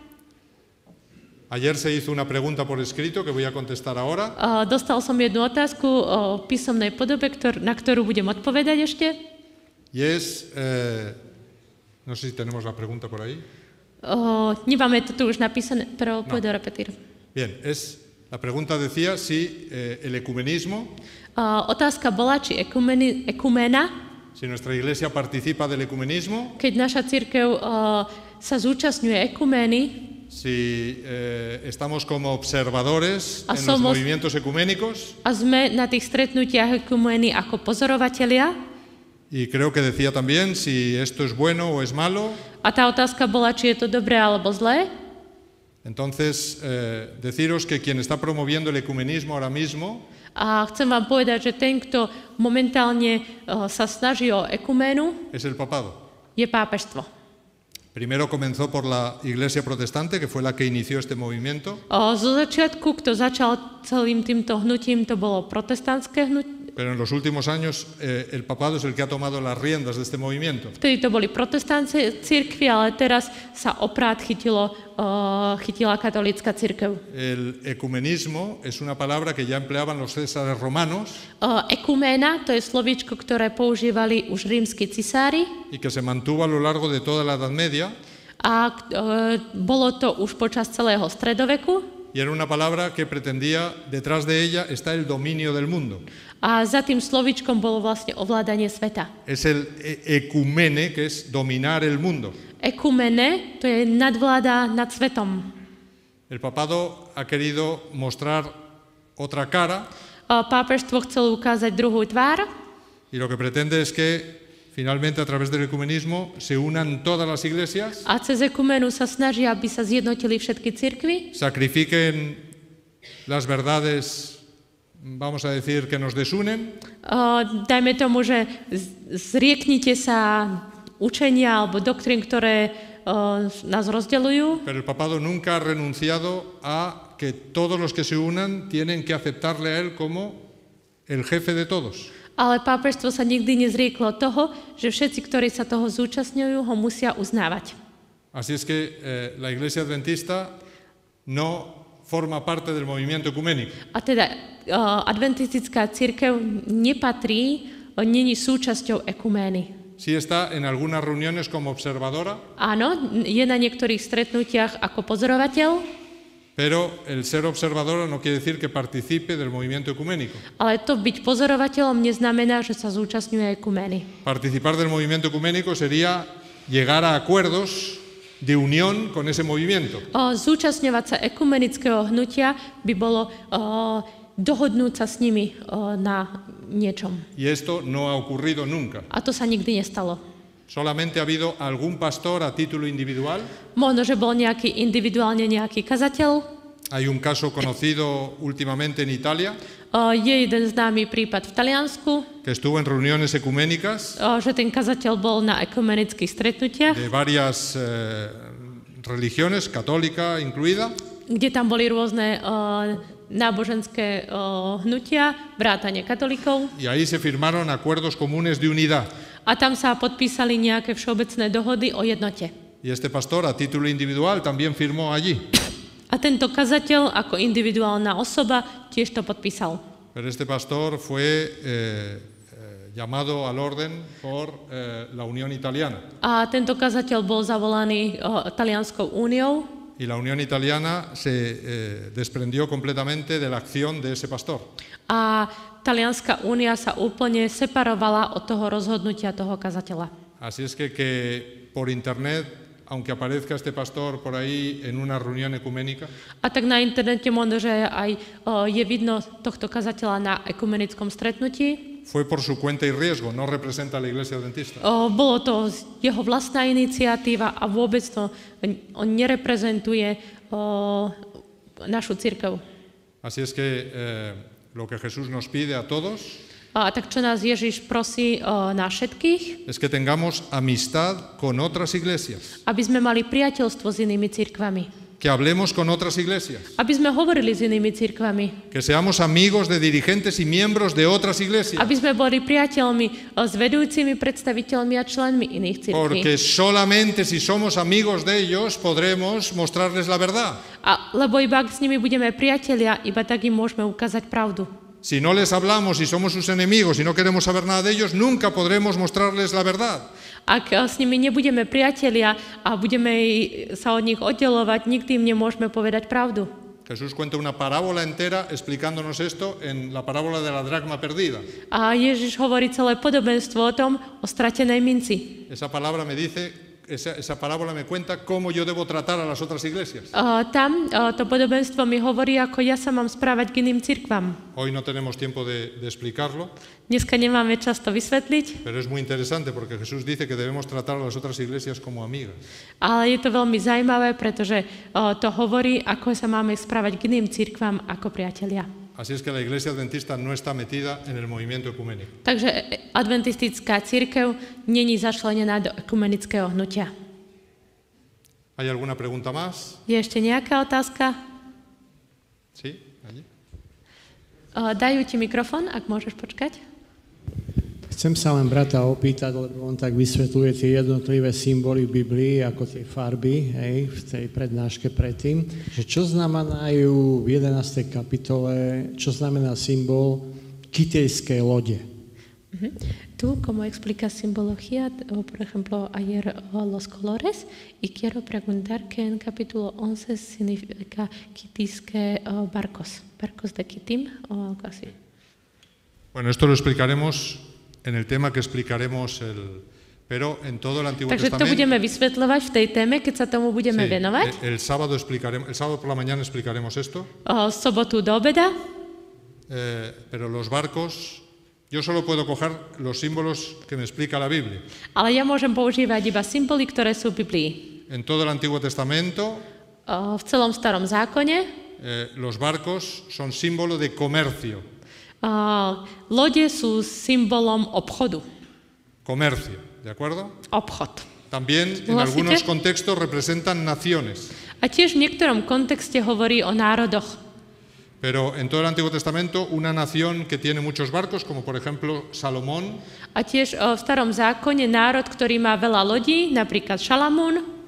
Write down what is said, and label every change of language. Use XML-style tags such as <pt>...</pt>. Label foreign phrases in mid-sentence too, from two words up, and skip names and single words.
<es>Ayer se hizo una pregunta por escrito que voy a contestar ahora.</es> <sk>Dostal som jednu otázku o písomnej podobe, na ktorú budem odpovedať ešte.</sk> <es>Y es, no sé si tenemos la pregunta por ahí.</es> <sk>Nemáme to tu už napísané,</sk> <es>pero puedo repetir. Bien, la pregunta decía si el ecumenismo,</es> <sk>Otázka bola, či ekumena,</sk> <es>si nuestra iglesia participa del ecumenismo,</es> <sk>keď naša cirkev sa zúčastňuje ekumény,</sk> <es>si estamos como observadores</es> <sk>A</sk> <es>en los somos- movimientos ecuménicos,</es> <sk>a sme na tých stretnutiach ekumény ako pozorovatelia.</sk> <es>y creo que decía también si esto es bueno o es malo.</es> <sk>A tá otázka bola, či je to dobré alebo zlé.</sk> <es>Entonces, deciros que quien está promoviendo el ecumenismo ahora mismo</es> <sk>A chcem vám povedať, že ten, kto momentálne sa snaží o ekuménu,</sk> <es>es el papado.</es> <sk>je pápežstvo.</sk> <es>Primero comenzó por la iglesia protestante, que fue la que inició este movimiento,</es> <sk>Zo začiatku, kto začal celým týmto hnutím, to bolo protestantské hnutie.</sk> <es>pero en los últimos años el papado es el que ha tomado las riendas de este movimiento.</es> <sk>Vtedy to boli protestantské cirkvi, ale teraz sa oprát chytila katolícka cirkev.</sk> <es>El ecumenismo es una palabra que ya empleaban los césares romanos</es> <sk>Ekuména, to je slovíčko, ktoré používali už rímski cisári</sk> <es>y que se mantuvo a lo largo de toda la Edad Media,</es> <sk>a bolo to už počas celého stredoveku.</sk> <es>y era una palabra que pretendía, detrás de ella está el dominio del mundo.</es> <sk>A za tým slovíčkom bolo vlastne ovládanie sveta.</sk> <es>Es el ecumene, que es dominar el mundo.</es> <sk>Ekumene, to je nadvláda nad svetom.</sk> <es>El papado ha querido mostrar otra cara</es> <sk>Pápežstvo chcelo ukázať druhú tvár</sk> <es>y lo que pretende es que finalmente a través del ecumenismo se unan todas las iglesias,</es> <sk>a cez ekumenu sa snaží, aby sa zjednotili všetky cirkvi,</sk> <es>sacrifiquen las verdades, vamos a decir, que nos desunen,</es> <sk>dajme tomu, že zrieknite sa učenia alebo doktrín, ktoré nás rozdeľujú,</sk> <es>pero el papado nunca ha renunciado a que todos los que se unan tienen que aceptarle a él como el jefe de todos.</es> <sk>ale pápežstvo sa nikdy nezrieklo toho, že všetci, ktorí sa toho zúčastňujú, ho musia uznávať.</sk> <es>Así es que la iglesia adventista no forma parte del movimiento ecuménico.</es> <sk>A teda adventistická cirkev nepatrí, není súčasťou ekumény.</sk> <es>Sí está en algunas reuniones como observadora,</es> <sk>Áno, je na niektorých stretnutiach ako pozorovateľ,</sk> <es>pero el ser observadora no quiere decir que participe del movimiento ecuménico.</es> <sk>ale to byť pozorovateľom neznamená, že sa zúčastňuje ekumény.</sk> <es>Participar del movimiento ecuménico sería llegar a acuerdos de unión con ese movimiento.</es> <sk>Zúčastňovať sa ekumenického hnutia by bolo dohodnúť sa s nimi na niečom.</sk> <es>Y esto no ha ocurrido nunca.</es> <sk>A to sa nikdy nestalo.</sk> <es>Solamente ha habido algún pastor a título individual.</es> <sk>Možno, že bol individuálne nejaký kazateľ.</sk> <es>Hay un caso conocido últimamente en Italia,</es> <sk>Je jeden známy prípad v Taliansku,</sk> <es>que estuvo en reuniones ecuménicas</es> <sk>že ten kazateľ bol na ekumenických stretnutiach,</sk> <es>de varias religiones, católica incluida,</es> <sk>kde tam boli rôzne náboženské hnutia, vrátane katolíkov.</sk> <es>y ahí se firmaron acuerdos comunes de unidad.</es> <sk>A tam sa podpísali nejaké všeobecné dohody o jednote.</sk> <es>Y este pastor a título individual también firmó allí.</es> <sk>A tento kazateľ ako individuálna osoba tiež to podpísal.</sk> <es>Pero este pastor fue llamado al orden por la Unión Italiana.</es> <sk>A tento kazateľ bol zavolaný Talianskou úniou.</sk> <es>Y la Unión Italiana se desprendió completamente de la acción de ese pastor.</es> <sk>A Talianská únia sa úplne separovala od toho rozhodnutia toho kazateľa.</sk> <es>Así es que por internet, aunque aparezca este pastor por ahí en una reunión ecuménica,</es> <sk>A tak na internete možno, že aj je vidno tohto kazateľa na ekumenickom stretnutí.</sk> <es>fue por su cuenta y riesgo, no representa a la Iglesia Adventista.</es> <sk>Bolo to jeho vlastná iniciatíva a vôbec to on nereprezentuje našu cirkev.</sk> <es>Así es que lo que Jesús nos pide a todos</es> <sk>A tak čo nás Ježiš prosí na všetkých,</sk> <es>es que tengamos amistad con otras iglesias,</es> <sk>aby sme mali priateľstvo s inými cirkvami.</sk> <es>que hablemos con otras iglesias,</es> <sk>Aby sme hovorili s inými cirkvami.</sk> <es>que seamos amigos de dirigentes y miembros de otras iglesias,</es> <sk>Aby sme boli priateľmi s vedúcimi predstaviteľmi a členmi iných cirkví.</sk> <es>porque solamente si somos amigos de ellos podremos mostrarles la verdad.</es> <sk>Lebo iba ak s nimi budeme priatelia, iba tak im môžeme ukázať pravdu.</sk> <es>Si no les hablamos y somos sus enemigos y no queremos saber nada de ellos, nunca podremos mostrarles la verdad.</es> <sk>Ak s nimi nebudeme priatelia a budeme sa od nich oddelovať, nikdy im nemôžeme povedať pravdu.</sk> <es>Jesús cuenta una parábola entera explicándonos esto en la parábola de la dracma perdida.</es> <sk>A Ježiš hovorí celé podobenstvo o tom, o stratenej minci.</sk> <es>Esa parábola me cuenta cómo yo debo tratar a las otras iglesias.</es> <sk>Tam to podobenstvo mi hovorí, ako ja sa mám správať k iným cirkvám.</sk> <es>Hoy no tenemos tiempo de explicarlo,</es> <sk>Dneska nemáme čas to vysvetliť,</sk> <es>pero es muy interesante porque Jesús dice que debemos tratar a las otras iglesias como amigas.</es> <sk>ale je to veľmi zaujímavé, pretože to hovorí, ako sa máme správať k iným cirkvám ako priatelia.</sk> <es>Así es que la Iglesia Adventista no está metida en el movimiento ecuménico.</es> <sk>Takže adventistická cirkev není začlenená do ekumenického hnutia.</sk> <es>¿Hay alguna pregunta más?</es> <sk>Je ešte nejaká otázka?</sk> <es>Sí, allí.</es> <sk>Dajú ti mikrofón, ak môžeš počkať. Chcem sa len brata opýtať, lebo on tak vysvetľuje tie jednotlivé symboly v Biblii, ako tie farby, hej, v tej prednáške predtým, že čo znamenajú v 11. kapitole, čo znamená symbol kitejskej lode.</sk> <es>Tú, como explica simbología, por ejemplo, ayer los colores, y quiero preguntar que en capítulo 11 significa kitíske barcos de Kitim, o algo así. Bueno, esto lo explicaremos en el tema que explicaremos, pero en todo el Antiguo</es> <sk>Takže to</sk> <es>Testamento.</es> <sk>budeme vysvetľovať v tej téme, keď sa tomu budeme venovať.</sk> <es>El sábado por la mañana explicaremos esto.</es> <sk>Sobotu do obeda.</sk> <es>Pero los barcos, yo solo puedo coger los símbolos que me explica la Biblia.</es> <sk>Ale ja môžem používať iba symboly, ktoré sú v Biblii.</sk> <es>En todo el Antiguo Testamento,</es> <sk>V celom starom zákone</sk> <es>los barcos son símbolo de comercio.</es> <sk>lode sú symbolom obchodu.</sk> <es>Comercio, ¿de acuerdo?</es> <sk>Obchod.</sk> <es>También en algunos contextos representan naciones.</es> <sk>A tiež v niektorom kontexte hovorí o národoch.</sk> <es>Pero en todo el Antiguo Testamento, una nación que tiene muchos barcos, como por ejemplo Salomón.</es> <sk>A tiež v starom zákone národ, ktorý má veľa lodí, napríklad Šalamún.</sk>